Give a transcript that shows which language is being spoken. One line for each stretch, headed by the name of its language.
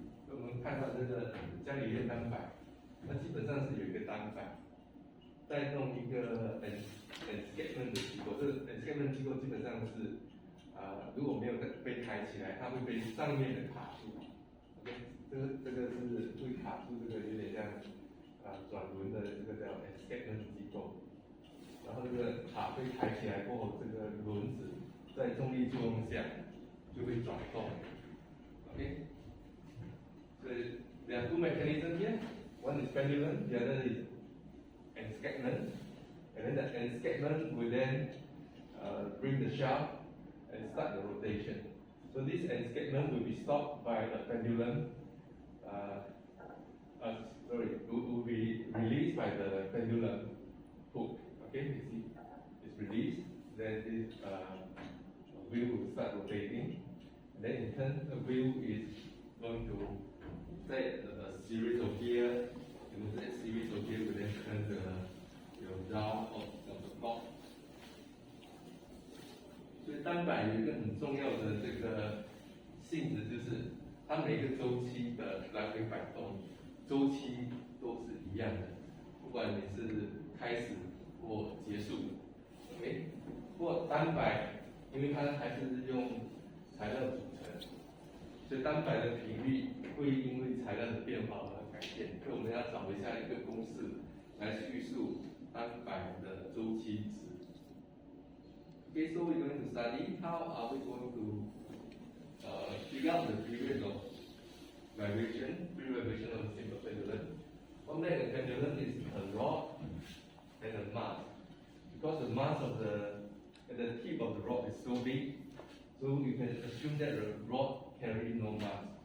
Chinese: 我们看到这个伽利略单摆，那基本上是有一个单摆，再弄一个 escapement 的机构。这个 escapement 机构基本上是如果没有被抬起来，它会被上面的卡住。 OK， 这个是会卡住，这个有点像转轮的这个叫 escapement 机构。然后这个卡被抬起来过后，这个轮子在重力作用下就会转动。
English: OK，
Chinese: 所以
English: there are two mechanisms here. One is pendulum, the other is escapement. And then the escapement will then bring the shaft and start the rotation. So this escapement will be stopped by the pendulum. Will be released by the pendulum hook. Okay, you see, it's released. Then this wheel will start rotating. And then in turn, the wheel is going to set a series of gears. And that series of gears will then turn the dial of the clock.
Chinese: 所以单摆有一个很重要的这个性质，就是它每个周期的来回摆动周期都是一样的，不管你是开始或结束。 OK， 不过单摆因为它还是用材料组成，所以单摆的频率会因为材料的变化而改变。所以我们要找一下一个公式来叙述单摆的周期值。
English: Okay, so we're going to study how are we going to figure out the period of vibration, free vibration of a simple pendulum. One thing a pendulum is a rod and a mass. Because the mass of the tip of the rod is so big, so you can assume that the rod carries no mass.